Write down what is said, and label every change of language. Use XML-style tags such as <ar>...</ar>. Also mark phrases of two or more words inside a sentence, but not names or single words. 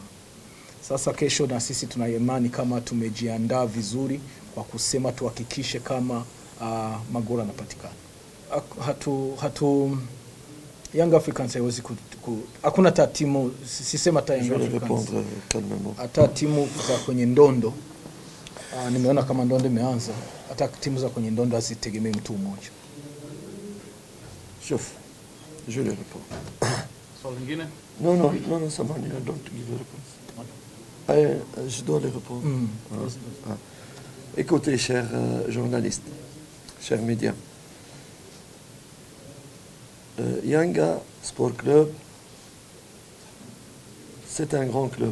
<sw>Sasa kesho na sisi tuna imani kama tumejiandaa vizuri kwa kusema tuhakikishe kama magoli yanapatikana. Young Africans haiwezi hakuna timu, sisema hata Young Africans, hata timu za kwenye ndondo, nimeona kama ndondo imeanza, hata timu za kwenye ndondo hazitegemei mtu mmoja.</sw> <fr>Chef, je le réponds.</fr> <sw>Swali lingine?</sw> <fr>Non, ça m'a dit,</fr> <en>I don't give a réponse.</en> <fr>Je dois les répondre. Écoutez, chers journalistes, chers médias, Yanga Sport Club, c'est un grand club.</fr>